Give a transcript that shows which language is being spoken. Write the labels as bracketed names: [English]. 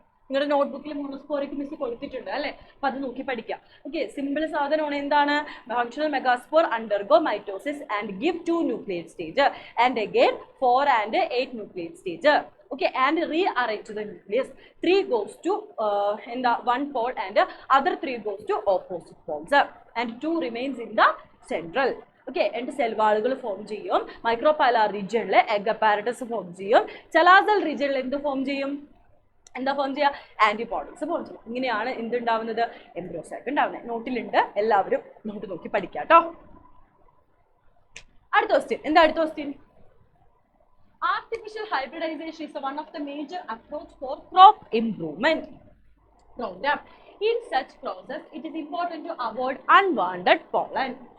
[Malayalam] നിങ്ങളുടെ നോട്ട്ബുക്കിൽ monosporic miss കൊടുത്തിട്ടുണ്ട് അല്ലെ, അപ്പൊ അത് നോക്കി പഠിക്കാം. ഓക്കെ, സിമ്പിൾ സാധനമാണ്. എന്താണ്, [English] Functional megaspore undergo mitosis and give 2 nucleate stage and again 4 and 8 nucleate stage. Okay, and rearrange the nucleus. 3 goes to in the one pole and other 3 goes to opposite poles, and 2 remains in the central. Okay, and [Malayalam] cell വാളുകൾ form ചെയ്യും. Micropylar റീജിയനിൽ egg apparatus form ചെയ്യും. Chalazal റീജിയനിൽ എന്ത് form ചെയ്യും, എന്താ form ചെയ്യുക, ആന്റിപോഡൽസ് form ചെയ്യും. ഇങ്ങനെയാണ് എന്തുണ്ടാവുന്നത്, എംബ്രിയോ സാക്ക് ഉണ്ടാവുന്നത്. നോട്ടിലുണ്ട്, എല്ലാവരും നോട്ട് നോക്കി പഠിക്കാം കേട്ടോ. അടുത്ത ക്വസ്റ്റ്യൻ എന്താ, അടുത്ത question, [English] artificial hybridization is one of the major approach for crop improvement program. In such process, it is important to avoid unwanted pollen.